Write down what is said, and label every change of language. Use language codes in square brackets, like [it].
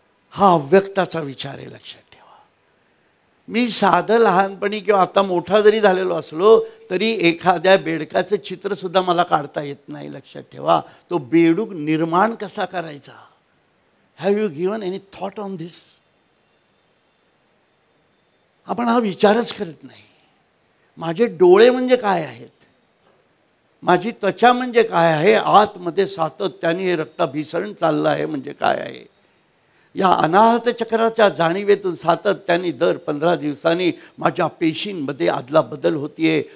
[mr] हा अव्यक्ताचा विचार आहे, लक्षात ठेवा. मी साधं लहानपणी किंवा आता मोठा जरी झालेलो असलो तरी एखाद्या बेडकाचं चित्रसुद्धा मला काढता येत नाही, लक्षात ठेवा. तो बेडूक निर्माण कसा करायचा? [en] Have you given any thought on this? [mr] आपण हा विचारच करत नाही. माझे डोळे म्हणजे काय आहेत? माझी त्वचा म्हणजे काय आहे? आतमध्ये सातत्याने हे रक्ताभिसरण चाललं आहे म्हणजे काय आहे? या अनाहत चक्राच्या जाणीवेतून सातत्याने दर 15 दिवसांनी माझ्या पेशींमध्ये आदला बदल होतीये.